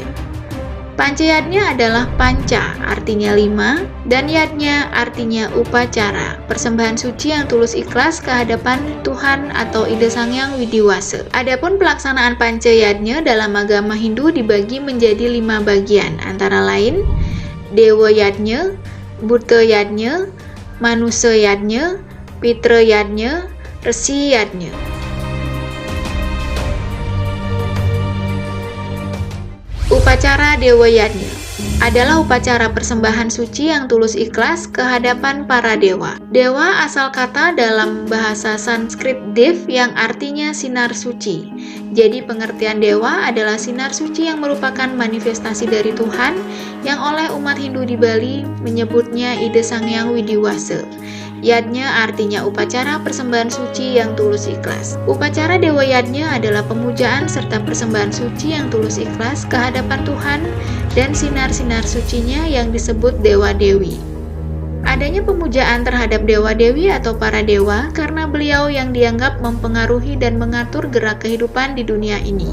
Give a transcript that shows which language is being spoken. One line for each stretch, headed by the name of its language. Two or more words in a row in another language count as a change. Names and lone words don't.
Indonesian: Pancayadnya adalah panca, artinya 5, dan yadnya artinya upacara, persembahan suci yang tulus ikhlas kehadapan Tuhan atau Ida Sang Hyang Widiwasa. Adapun pelaksanaan pancayadnya dalam agama Hindu dibagi menjadi 5 bagian, antara lain Dewa Yadnya, Buta Yadnya, Manusa Yadnya, Pitra Yadnya, Resi Yadnya. Upacara Dewa Yadnya adalah upacara persembahan suci yang tulus ikhlas kehadapan para dewa. Dewa asal kata dalam bahasa Sanskrit Dev yang artinya sinar suci. Jadi pengertian dewa adalah sinar suci yang merupakan manifestasi dari Tuhan yang oleh umat Hindu di Bali menyebutnya Ida Sang Hyang Widiwasa. Yadnya artinya upacara persembahan suci yang tulus ikhlas. Upacara Dewa Yadnya adalah pemujaan serta persembahan suci yang tulus ikhlas kehadapan Tuhan dan sinar-sinar sucinya yang disebut Dewa Dewi. Adanya pemujaan terhadap Dewa Dewi atau para dewa karena beliau yang dianggap mempengaruhi dan mengatur gerak kehidupan di dunia ini.